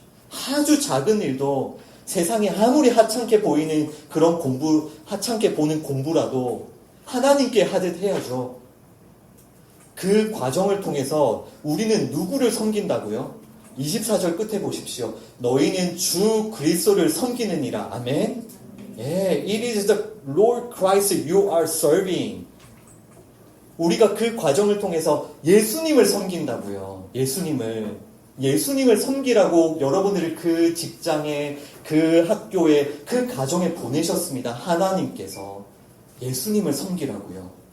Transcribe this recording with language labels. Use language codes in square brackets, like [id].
[ko] 아주 작은 일도 세상에 아무리 하찮게 보이는 그런 공부, 하찮게 보는 공부라도 하나님께 하듯 해야죠. 그 과정을 통해서 우리는 누구를 섬긴다고요? 24절 끝에 보십시오. 너희는 주 그리스도를 섬기느니라. 아멘. 예, [en] it is the Lord Christ you are serving. [ko] 우리가 그 과정을 통해서 예수님을 섬긴다고요. 예수님을 섬기라고 여러분들을 그 직장에, 그 학교에, 그 가정에 보내셨습니다. 하나님께서 예수님을 섬기라고요.